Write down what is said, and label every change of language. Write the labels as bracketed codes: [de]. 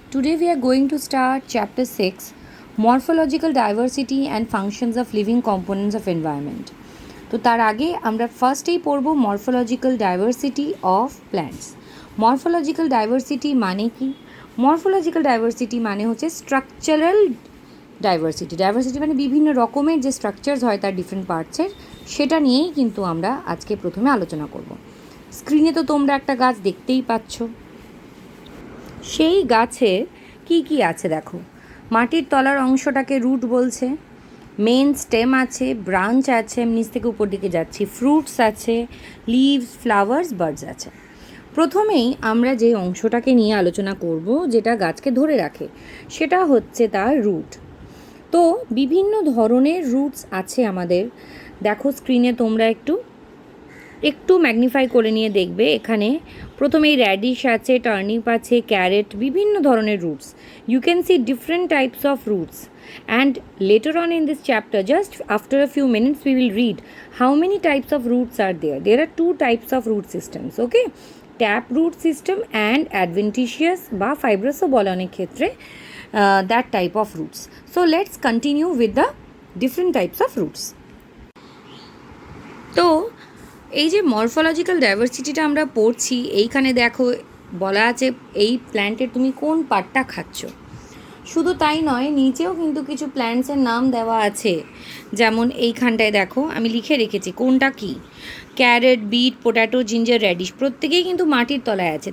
[en] Today we are going to start Chapter 6 Morphological Diversity and Functions of Living Components of Environment. [bn] তো তার আগে আমরা ফার্স্টেই পড়ব morphological diversity of plants. Morphological diversity মানে কি? মরফোলজিক্যাল ডাইভার্সিটি মানে হচ্ছে স্ট্রাকচারাল ডাইভার্সিটি। ডাইভার্সিটি মানে বিভিন্ন রকমের যে স্ট্রাকচারস হয় তার ডিফারেন্ট পার্টসের, সেটা নিয়েই কিন্তু আমরা আজকে প্রথমে আলোচনা করব। স্ক্রিনে তো তোমরা একটা গাছ দেখতেই পাচ্ছ। সেই গাছে কি কি আছে দেখো। মাটির তলার অংশটাকে রুট বলছে, মেন স্টেম আছে, ব্রাঞ্চ আছে, নিচ থেকে উপর দিকে যাচ্ছি, ফ্রুটস আছে, লিভস, ফ্লাওয়ার্স, বার্ডস আছে। প্রথমেই আমরা যে অংশটাকে নিয়ে আলোচনা করব, যেটা গাছকে ধরে রাখে, সেটা হচ্ছে তার রুট। তো বিভিন্ন ধরনের রুটস আছে আমাদের। দেখো স্ক্রিনে তোমরা একটু ম্যাগনিফাই করে নিয়ে দেখবে। এখানে প্রথমেই র্যাডিশ আছে, টার্নিপ আছে, ক্যারেট, বিভিন্ন ধরনের roots. [en] You can see different types of roots, and later on in this chapter, just after a few minutes, we will read how many types of roots are there. There are two types of root systems, okay? Tap root system and adventitious বা fibrous [bn] বলে অনেক ক্ষেত্রে, [en] that type of roots. So let's continue with the different types of roots. [bn] তো এই যে morphological ডাইভার্সিটিটা আমরা পড়ছি, এইখানে দেখো বলা আছে এই প্ল্যান্টের তুমি কোন পার্টটা খাচ্ছ। শুধু তাই নয়, নিচেও কিন্তু কিছু প্ল্যান্টসের নাম দেওয়া আছে। যেমন এইখানটায় দেখো আমি লিখে রেখেছি কোনটা কি। Carat, bit, potato, ginger, radish প্রত্যেকেই কিন্তু মাটির তলায় আছে।